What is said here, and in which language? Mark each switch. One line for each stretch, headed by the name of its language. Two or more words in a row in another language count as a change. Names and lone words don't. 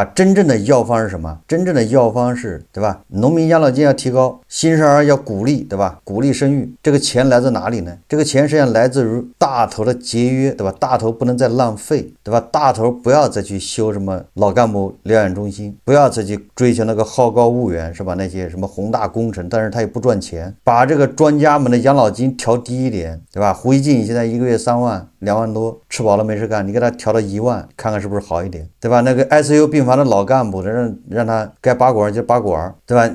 Chinese: 真正的藥方是什麼？真正的藥方是，對吧？農民養老金要提高，新生兒要鼓勵，對吧？鼓勵生育，這個錢來自哪裡呢？這個錢實際上來自於大頭的節約，對吧？大頭不能再浪費，對吧？大頭不要再去修什麼老幹部療養中心，不要再去追求那個好高騖遠，是吧？那些什麼宏大工程，但是他也不賺錢，把這個專家們的養老金調低一點，對吧？胡一進现在一個月3萬2萬多，吃飽了沒事幹，你給他調到1萬，看看是不是好一點，對吧？那個 ICU 病房的老幹部，讓他該拔管就拔管，對吧？